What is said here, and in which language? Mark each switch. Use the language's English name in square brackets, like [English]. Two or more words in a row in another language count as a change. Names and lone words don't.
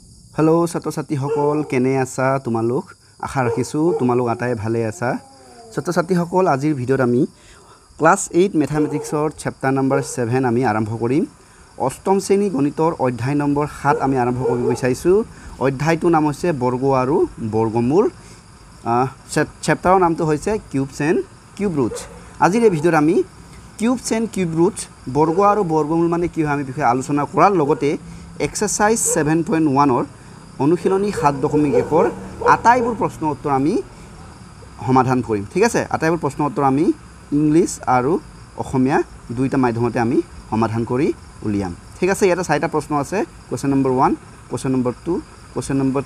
[Assamese] হেলো ছাত্ৰ ছাত্ৰী সকল কেনে আছা তোমালোক আশা ৰাখিছো তোমালোক আটাই ভালে আছা ছাত্ৰ ছাত্ৰী সকল আজিৰ ভিডিঅ'ত আমি [English] class 8 mathematicsৰ chapter number [Assamese] 7 আমি আৰম্ভ কৰিম অষ্টম শ্ৰেণী গণিতৰ অধ্যায় নম্বৰ 7 আমি আৰম্ভ কৰিব বিচাৰিছো অধ্যায়টো নাম হৈছে বৰ্গ আৰু বৰ্গমূল চেপ্টাৰৰ নামটো হৈছে [English] cubes and cube roots [Assamese] আজিৰ এই ভিডিওত আমি [English] cubes and cube roots [Assamese] বৰ্গ আৰু বৰ্গমূল মানে কি হয় আমি বিষয়ে আলোচনা কৰাৰ লগতে এক্সাৰসাইজ 7.1 ৰ অনুশীলনী 7.1 আটাইবোৰ প্ৰশ্ন উত্তৰ আমি সমাধান কৰিম ঠিক আছে আটাইবোৰ প্ৰশ্ন উত্তৰ আমি ইংলিছ আৰু অসমীয়া দুইটা মাধ্যমতে আমি সমাধান কৰি উলিয়াম ঠিক আছে এটা চাৰিটা প্ৰশ্ন আছে [English] question number 1 question number 2 question number